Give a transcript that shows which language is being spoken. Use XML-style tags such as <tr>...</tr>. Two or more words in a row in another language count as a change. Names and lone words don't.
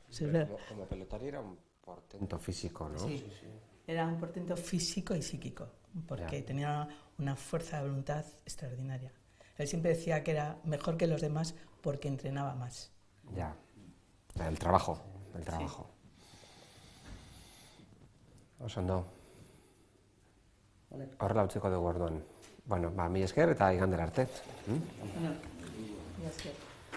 <es>Como pelotari era un portento físico, ¿no? Sí. Era un portento físico y psíquico, porque tenía una fuerza de voluntad extraordinaria. Él siempre decía que era mejor que los demás porque entrenaba más. Ya. El trabajo.</es> <eu>Oso ondo. Horrela utziko dugu orduan. Bueno, mila esker eta igandera arte. Bueno, mila esker.</eu>